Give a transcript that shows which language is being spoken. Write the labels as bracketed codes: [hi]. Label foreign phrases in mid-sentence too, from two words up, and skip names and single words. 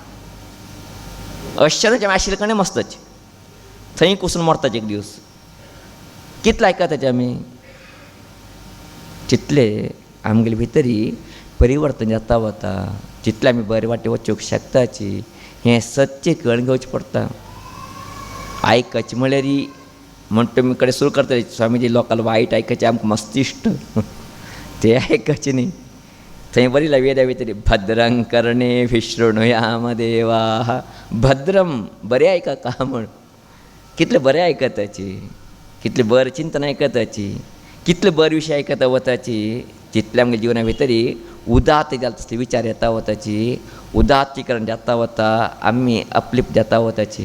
[kok] अशें आशिल्ले कणे मस्तच थंय कुसून मरताचे एक दीस कितले आयकताचे आमी तितले आमगेले भितरी परिवर्तन जाता वता जितले आमी बरे वाटे वचूंक शकताची हें सत्य कळून घेवचें पडटा. आयकचें म्हळ्यार म्हणटा तुमी कडेन सुरू करतले स्वामीजी लोकांना वायट आयकचें आमकां मस्त इश्ट ते आयकचें न्ही. थंय बरी वेदा भितर [sa] भद्रं कर्णे विशृणुयाम देवाः भद्रम [kok] बरें आयका का म्हण कितले बरें आयकताची कितले बरें चिंतन आयकताची कितले बरे विशय आयकता वताची तितले आमगे जिवना भितर उदात जाता तसले विचार येता वताची उदात्तीकरण जाता वता आमी अपलिप्त जाता वताची.